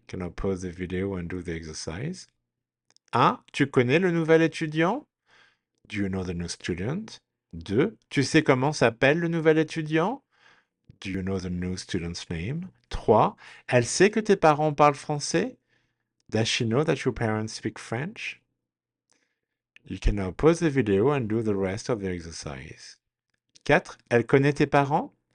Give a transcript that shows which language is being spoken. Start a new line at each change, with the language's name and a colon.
English: Can I pause the video and do the exercise?
French: 1, tu connais le nouvel étudiant?
English: Do you know the new student?
French: 2, tu sais comment s'appelle le nouvel étudiant?
English: Do you know the new student's name?
French: 3, elle sait que tes parents parlent français?
English: Does she know that your parents speak French? You can now pause the video and do the rest of the exercise.
French: 4, elle connaît tes parents?